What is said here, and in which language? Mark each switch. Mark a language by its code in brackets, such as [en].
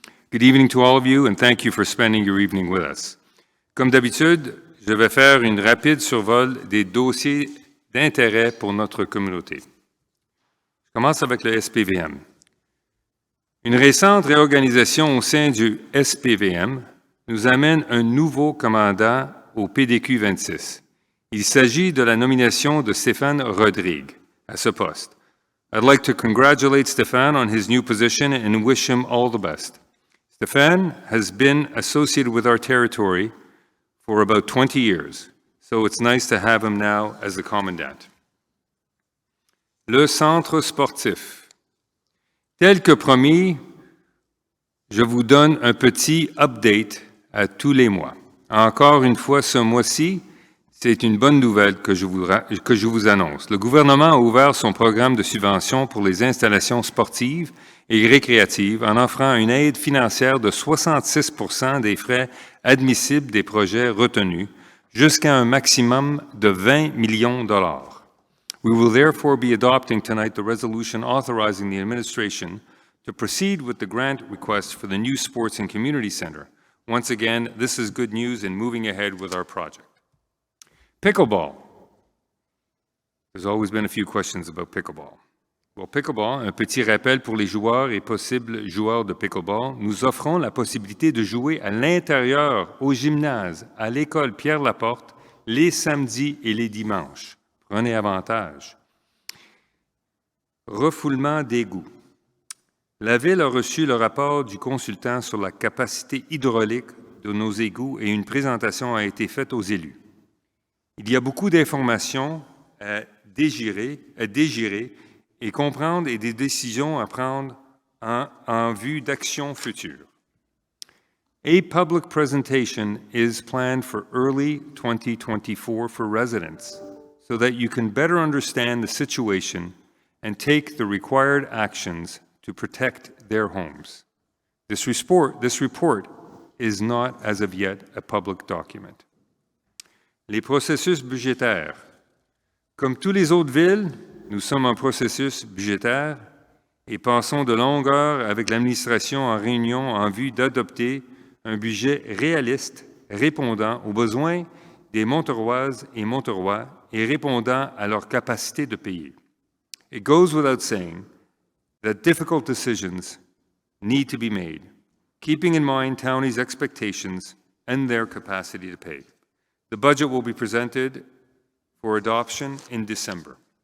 [en] Good evening to all of you, and thank you for spending your evening with us. [fr] Comme d'habitude, je vais faire une rapide survol des dossiers d'intérêt pour notre communauté. Je commence avec le SPVM. Une récente réorganisation au sein du SPVM nous amène un nouveau commandant au PDQ 26. Il s'agit de la nomination de Stéphane Rodrigue à ce poste. [en] I'd like to congratulate Stéphane on his new position and wish him all the best. Stéphane has been associated with our territory for about 20 years, so it's nice to have him now as the commandant. [fr] Le centre sportif. Tel que promis, je vous donne un petit update à tous les mois. Encore une fois, ce mois-ci, c'est une bonne nouvelle que je vous annonce. Le gouvernement a ouvert son programme de subvention pour les installations sportives et récréatives en offrant une aide financière de 66 % des frais admissibles des projets retenus, jusqu'à un maximum de 20 millions $. [en] We will therefore be adopting tonight the resolution authorizing the administration to proceed with the grant request for the new Sports and Community Center, Once again, this is good news in moving ahead with our project. Pickleball. There's always been a few questions about pickleball. [fr] Well, pickleball, un petit rappel pour les joueurs et possibles joueurs de pickleball. Nous offrons la possibilité de jouer à l'intérieur, au gymnase, à l'école Pierre-Laporte, les samedis et les dimanches. Prenez avantage. Refoulement d'égouts. La Ville a reçu le rapport du consultant sur la capacité hydraulique de nos égouts et une présentation a été faite aux élus. Il y a beaucoup d'informations à dégirer et comprendre et des décisions à prendre en vue d'actions futures. [en] A public presentation is planned for early 2024 for residents so that you can better understand the situation and take the required actions to protect their homes. This report is not, as of yet, a public document. [fr] Les processus budgétaires. Comme toutes les autres villes, nous sommes en processus budgétaire et passons de longues heures avec l'administration en réunion en vue d'adopter un budget réaliste répondant aux besoins des Monteroises et Monterois et répondant à leur capacité de payer. [en] It goes without saying that difficult decisions need to be made, keeping in mind Townie's expectations and their capacity to pay. The budget will be presented for adoption in December.